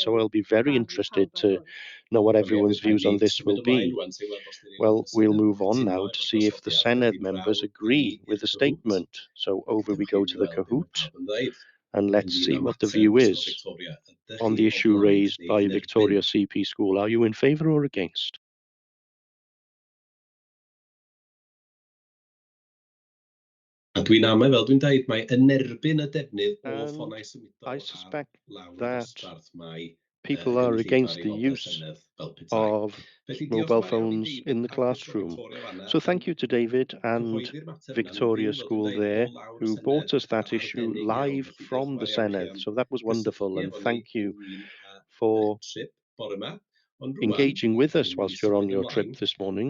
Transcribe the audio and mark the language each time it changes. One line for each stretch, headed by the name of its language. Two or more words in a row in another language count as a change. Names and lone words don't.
English: So I'll be very interested to know what everyone's views on this will be. Well, we'll move on now to see if the Senedd members agree with the statement. So over we go to the Cahoot, and let's see what the view is on the issue raised by Victoria CP School. Are you in favour or against?
Welsh: A dwi'n amau, fel dwi'n dweud, mae yn erbyn y defnydd o
English: And
Welsh: ffonau
English: I
Welsh: symudol
English: suspect
Welsh: lawr y
English: that
Welsh: dosbarth mae
English: people are against
Welsh: gynulleidfa
English: the
Welsh: aelodau
English: use
Welsh: Senedd fel petai.
English: of
Welsh: Felly, diolch
English: mobile
Welsh: yn fawr iawn i
English: phones
Welsh: chi
English: in the
Welsh: ac Ysgol
English: classroom.
Welsh: Victoria fanna.
English: So thank you to David and
Welsh: Cyhoeddi'r mater yna. Mae
English: Victoria
Welsh: Huw, fel
English: School
Welsh: dwi'n dweud,
English: there,
Welsh: o lawr y
English: who brought
Welsh: Senedd
English: us
Welsh: yn
English: that issue
Welsh: arbennig iawn.
English: live
Welsh: Felly, diolch
English: from
Welsh: yn
English: the
Welsh: fawr iawn i chi
English: Senedd.
Welsh: am
English: So that was wonderful,
Welsh: gysylltu
English: and
Welsh: efo ni
English: thank you
Welsh: ynglyn â
English: for
Welsh: trip bore yma. Ond rwan,
English: engaging with
Welsh: da
English: us
Welsh: ni'n mynd i
English: whilst you're on
Welsh: symud
English: your
Welsh: ymlaen
English: trip this morning.